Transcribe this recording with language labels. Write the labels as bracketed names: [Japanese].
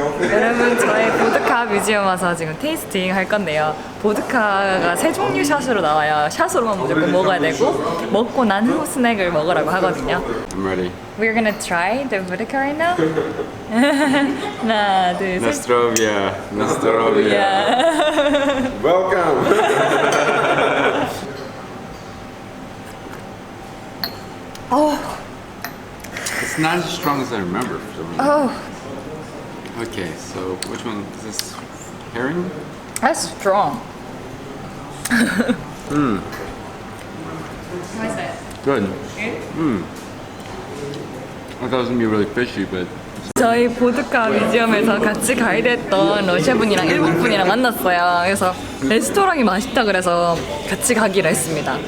[Korean] 여러분, 저희 보드카 뮤지엄 와서 지금 테이스팅 할 건데요. 보드카가 세 종류 샷으로 나와요. 샷으로만 무조건 먹어야 되고 먹고 난 후 스낵을 먹으라고 하거든요. [English] I'm ready. We're gonna try the vodka right now. [Korean] 하나, 둘, 셋. [Russian] Nostrovia. Nostrovia. [English] Yeah. Welcome. It's not as strong as I remember for some reason. Oh, Okay, so which one is this? Herring? that's strong. What's that? Good. I thought it was gonna be really fishy, but [Korean] 저희 보드카 뮤지엄에서 같이 가이드했던 러시아 분이랑 일본 분이랑 만났어요. 그래서 레스토랑이 맛있다 그래서 같이 가기로 했습니다.